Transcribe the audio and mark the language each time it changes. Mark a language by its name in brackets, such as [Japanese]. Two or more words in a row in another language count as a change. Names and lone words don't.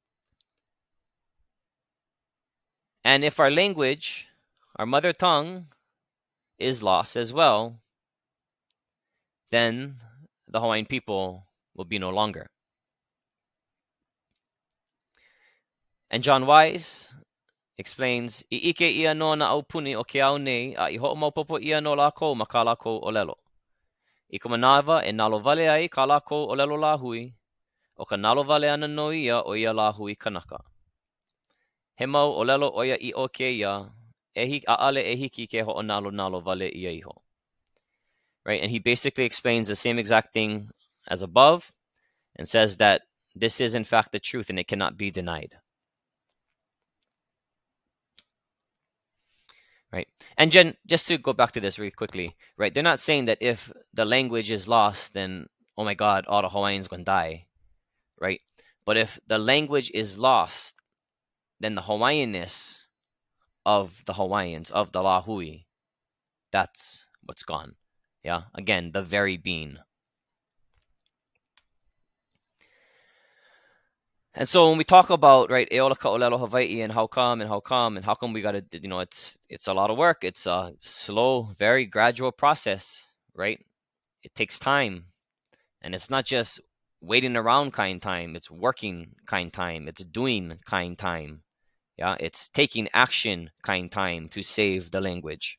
[English] And if our language, our mother tongue, is lost as well, then the Hawaiian people will be no longer. And John Wise explains, [Hawaiian] I ʻike ia no na aupuni o ke au nei, a I hoʻomaopopo ia no lākou ma kā lākou ʻōlelo. I ka manawa e nalo wale ai kā lākou ʻōlelo lā hui, o ka nalo wale ana no ia o ia lā hui kanaka. He mau ʻōlelo o ia I o ke ia, ʻaʻale e hiki ke hoʻonalo wale ia iho. [English] Right, and he basically explains the same exact thing as above and says that this is in fact the truth and it cannot be denied. Right, and Jen, just to go back to this really quickly, right, they're not saying that if the language is lost, then, oh my God, all the Hawaiians gonna die, right? But if the language is lost, then the Hawaiianness of the Hawaiians, of the Lahui, that's what's gone. Yeah, again, the very being. And so when we talk about, right, [Hawaiian] eola ka ʻōlelo Hawaiʻi [English] and how come we gotta, you know, it's a lot of work. It's a slow, very gradual process, right? It takes time. And it's not just waiting around kind time. It's working kind time. It's doing kind time. Yeah, it's taking action kind time to save the language.